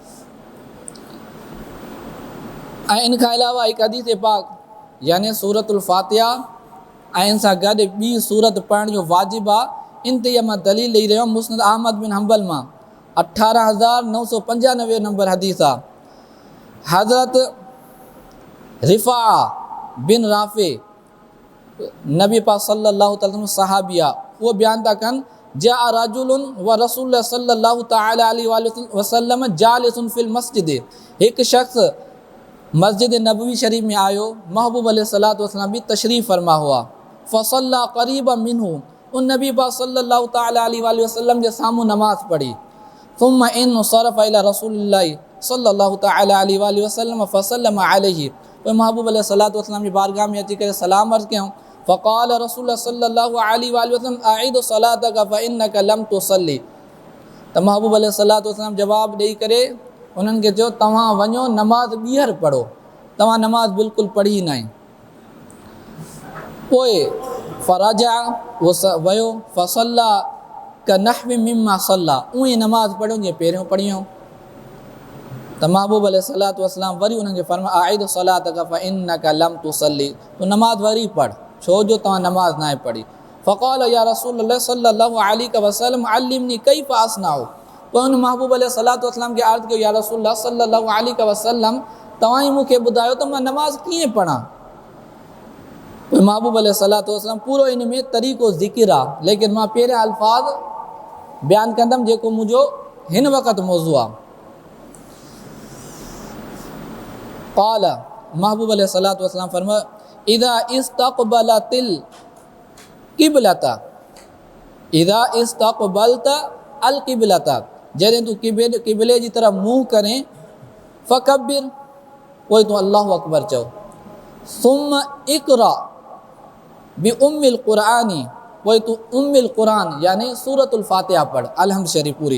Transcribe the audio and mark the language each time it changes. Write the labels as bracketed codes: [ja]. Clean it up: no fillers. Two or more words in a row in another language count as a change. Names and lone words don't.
[sd] ऐं इन खां अलावा हिकु हदीस पाक यानी सूरतुल फ़ातिहा ऐं इन सां गॾु ॿी सूरत पढ़ण जो वाजिबु आहे, इन ते मां दलील ॾेई रहियो हुअमि मुस्नद अहमद बिन हंबल मां 18995 नंबर हदीस आहे। हज़रत रिफ़ा बिन राफ़े नबी पाक [ar] صلى الله عليه وسلم [sd] सहाबी आहे, उहो बयानु था कनि [ar] جاء رجل ورسول صلى الله تعالى عليه وسلم جالس في المسجد, [sd] हिकु शख़्स मस्जिद नबवी शरीफ में आयो, महबूब [ar] عليه الصلاة والسلام [sd] भी तशरीफ़ फरमा हुआ, [ar] فصلى قريبا منه, [sd] उन नबी पाक सल्लल्लाहु [ar] تعالى عليه وسلم [sd] जे साम्हूं नमाज़ पढ़ी, [ar] ثم انصرف إلى رسول الله صلى الله تعالى عليه وسلم فسلم عليه, [sd] पोइ महबूब [ar] عليه الصلاة والسلام [sd] जी बारगाह में अची करे सलाम अर्ज़ कयूं, [ar] فقال رسول صلى الله عليه وسلم أعد صلاتك فإنك لم تصل, [sd] त महबूब [ar] عليه الصلاة والسلام [sd] जवाबु ॾेई करे उन्हनि खे चयो तव्हां वञो नमाज़ ॿीहर पढ़ो, तव्हां नमाज़ बिल्कुलु पढ़ी न आहे। पोइ फ़राजा उहो वियो [ar] فصلى كنحو مما صلى, [sd] उअं ई नमाज़ पढ़ियो जीअं पहिरियों पढ़ियो। त महबूब [ar] عليه الصلاة والسلام [sd] वरी उन्हनि खे फरमायो [ar] أعد صلاتك فإنك لم تصل, [sd] तूं नमाज़ वरी पढ़ छो जो तव्हां नमाज़ न आहे पढ़ी। [ar] فقال يا رسول الله صلى الله عليه وسلم علمني كيف أصنع, [sd] पोइ उन महबूब [ar] عليه الصلاة والسلام [sd] खे अर्ज़ु कयो [ar] يا رسول الله صلى الله عليه وسلم [sd] तव्हां ई मूंखे ॿुधायो त मां नमाज़ कीअं पढ़ां। पोइ महबूब [ar] عليه الصلاة والسلام [sd] पूरो इन में तरीक़ो ज़िक्र आहे, लेकिन मां पहिरियां अल्फाज़ बयानु कंदुमि जेको मुंहिंजो हिन वक़्तु मौज़ू आहे। क़ाल महबूब [ar] عليه الصلاة والسلام [sd] फरमायो [ar] إذا استقبلت القبلة إذا استقبلت القبلة, [sd] जॾहिं तूं क़िबले जी तरफ़ मुंहुं करें, फ़कब्बिर, पोइ तूं [ar] الله أكبر [sd] चओ, [ar] ثم اقرأ بأم القرآن, [sd] पोइ तूं [ar] أم القرآن [sd] यानी सूरतुल फातिहा पढ़ अलहम्द शरीफ़ पूरी।